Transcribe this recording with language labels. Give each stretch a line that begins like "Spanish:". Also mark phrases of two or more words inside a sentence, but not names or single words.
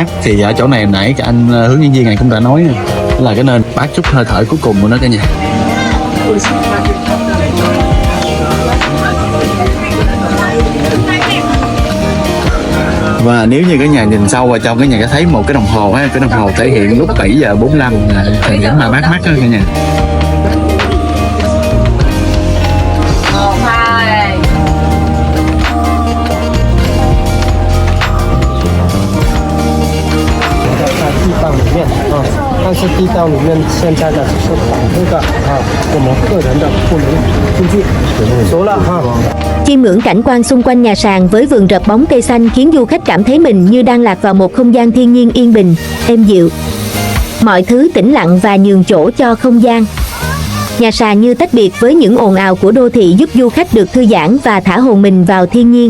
Vietnamese: Thì ở chỗ này nãy cái anh hướng dẫn viên này cũng đã nói là cái nơi bác chút hơi thở cuối cùng của nó cả nhà. Và nếu như cả nhà nhìn sâu vào trong, cái nhà có thấy một cái đồng hồ ha, cái đồng hồ thể hiện lúc 7 giờ 45 là thời điểm mà bác mắc đó cả nhà.
Chinese: 地道里面现在的只是这个我们个人的不能进去，熟了哈。
Vietnamese: Chiêm ngưỡng cảnh quan xung quanh nhà sàn với vườn rợp bóng cây xanh khiến du khách cảm thấy mình như đang lạc vào một không gian thiên nhiên yên bình, êm dịu. Mọi thứ tĩnh lặng và nhường chỗ cho không gian. Nhà sàn như tách biệt với những ồn ào của đô thị, giúp du khách được thư giãn và thả hồn mình vào thiên nhiên.